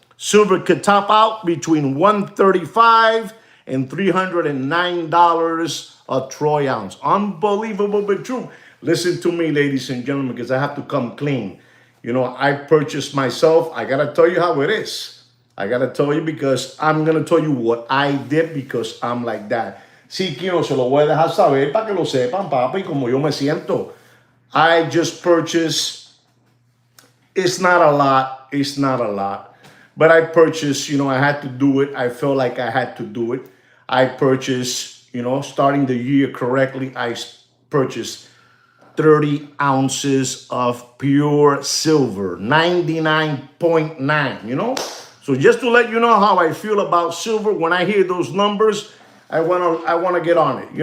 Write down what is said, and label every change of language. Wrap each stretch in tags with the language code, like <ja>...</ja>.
<en>Silver could top out between $135 and $309 a troy ounce. Unbelievable but true. Listen to me, ladies and gentlemen, because I have to come clean. I purchased myself. I got to tell you how it is. I got to tell you, because I'm going to tell you what I did, because I'm like that.</en> <es>Sí, quiero, se lo voy a dejar saber para que lo sepan, papi, como yo me siento.</es> <en>I just purchased, it's not a lot, but I purchased, I had to do it. I felt like I had to do it. I purchased, starting the year correctly, I purchased 30 ounces of pure silver, 99.9, So just to let you know how I feel about silver, when I hear those numbers, I wanna get on it.</en>